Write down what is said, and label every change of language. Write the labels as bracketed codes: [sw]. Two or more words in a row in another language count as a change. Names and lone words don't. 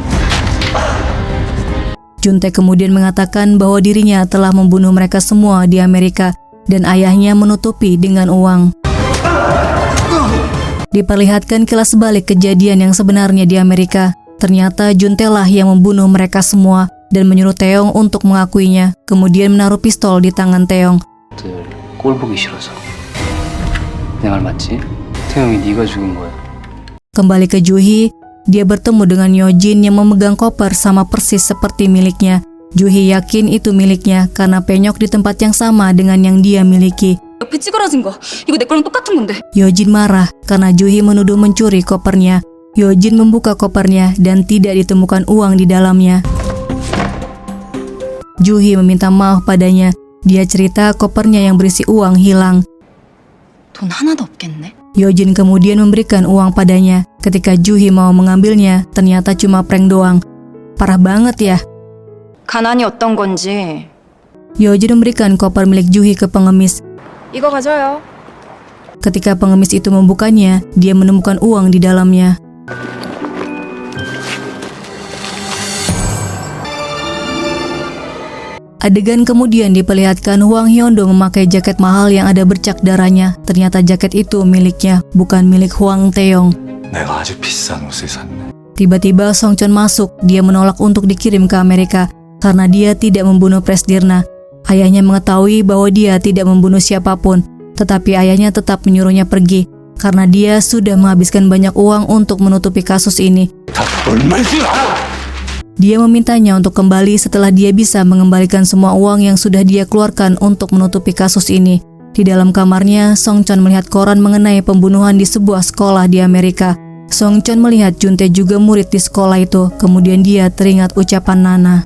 [id] Juntae kemudian mengatakan bahwa dirinya telah membunuh mereka semua di Amerika dan ayahnya menutupi dengan uang. Diperlihatkan kilas balik kejadian yang sebenarnya di Amerika. Ternyata Juntae lah yang membunuh mereka semua dan menyuruh Taeyong untuk mengakuinya, kemudian menaruh pistol di tangan Taeyong. [ko] 꼴 보기 싫어서. 내 말 맞지? 태영이 네가 죽인 거야. [id] Kembali ke Juhi, dia bertemu dengan Yojin yang memegang koper sama persis seperti miliknya. Juhi yakin itu miliknya karena penyok di tempat yang sama dengan yang dia miliki. [ko] 옆에 찌그러진 거. 이거 내 거랑 똑같은 건데. [id] Yojin marah karena Juhi menuduh mencuri kopernya. Yojin membuka kopernya dan tidak ditemukan uang di dalamnya. Juhi meminta maaf padanya. Dia cerita kopernya yang berisi uang hilang. [ko] 돈 하나도 없겠네. [id] Yojin kemudian memberikan uang padanya. Ketika Juhi mau mengambilnya, ternyata cuma prank doang. Parah banget ya. [ko] 가난이 어떤 건지 [id] Yojin memberikan koper milik Juhi ke pengemis. [ko] 이거 가져요. [id] Ketika pengemis itu membukanya, dia menemukan uang di dalamnya. Adegan kemudian diperlihatkan Hwang Hyondo memakai jaket mahal yang ada bercak darahnya. Ternyata jaket itu miliknya, bukan milik Hwang Taeyong. [ko] 내가 아주 비싼 옷을 샀네. [id] Tiba-tiba Song Chon masuk. Dia menolak untuk dikirim ke Amerika karena dia tidak membunuh Presdirna. Ayahnya mengetahui bahwa dia tidak membunuh siapapun, tetapi ayahnya tetap menyuruhnya pergi karena dia sudah menghabiskan banyak uang untuk menutupi kasus ini. [ko] 다 얼마인지 알아? [id] Dia memintanya untuk kembali setelah dia bisa mengembalikan semua uang yang sudah dia keluarkan untuk menutupi kasus ini. Di dalam kamarnya, Song Chon melihat koran mengenai pembunuhan di sebuah sekolah di Amerika. Song Chon melihat Juntae juga murid di sekolah itu, kemudian dia teringat ucapan Nana.